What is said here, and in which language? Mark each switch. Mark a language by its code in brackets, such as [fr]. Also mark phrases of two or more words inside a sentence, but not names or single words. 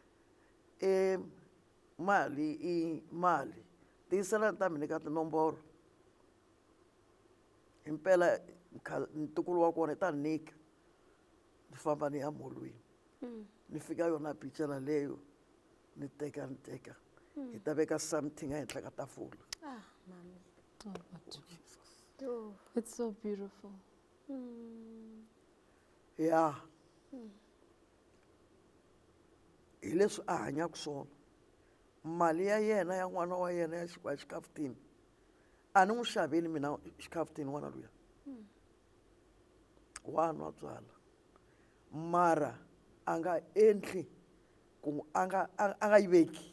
[ts] mali tiyisela ni ta mi nyika tinomboro himpela ntukulu wa kona i ta ni nyika ni famba ni ya molweni ni fika yona picture leyo ni teka hi ta veka something ehenhla ka tafula Mama. [en] Oh, but Oh. it's so beautiful. [ts] ya hi leswi a hanyaka swona mali ya yena ya n'wana wa yena ya xikafutini a ni n'wi xaveli mina xikafutini n'wana luya wa nwa byala mara a nga endli ku a nga yi veki